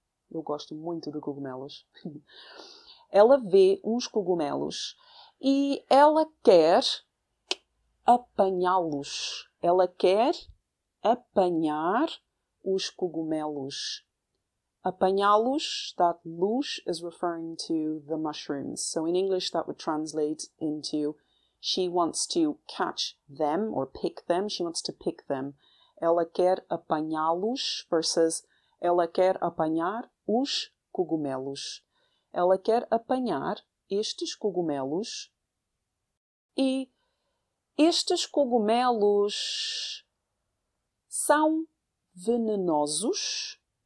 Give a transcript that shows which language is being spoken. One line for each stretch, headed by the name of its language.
Portuguese: Eu gosto muito de cogumelos. Ela vê uns cogumelos e ela quer apanhá-los. Ela quer apanhar os cogumelos.
English: Apanhá-los, that los is referring to the mushrooms. So in English that would translate into she wants to catch them or pick them. She wants to pick them.
Portuguese: Ela quer apanhá-los versus ela quer apanhar os cogumelos. Ela quer apanhar estes cogumelos e estes cogumelos são venenosos?